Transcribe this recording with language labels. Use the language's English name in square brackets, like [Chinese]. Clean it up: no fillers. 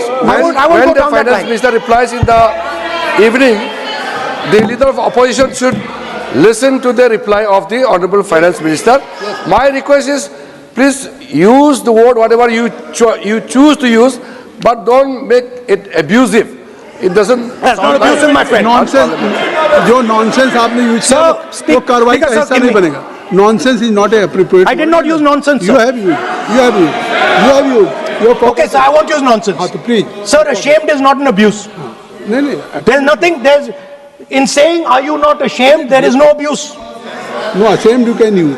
[English] When the Finance Minister replies in the evening, the Leader of Opposition should listen to the reply of the Honorable Finance Minister. My request is, please use the word whatever you choose to use, but don't make it abusive. It doesn't. That's not abusive, my friend. Nonsense. [Hindi] जो nonsense आपने use किया वो कार्रवाई का हिस्सा नहीं बनेगा. [English] Nonsense is not appropriate. I did not use nonsense, sir. You have used. You have used. You have used. Okay, sir, I won't use nonsense. Please. Sir, ashamed is not an abuse. No. There's nothing, in saying, are you not ashamed, there is no abuse. No, ashamed you can use.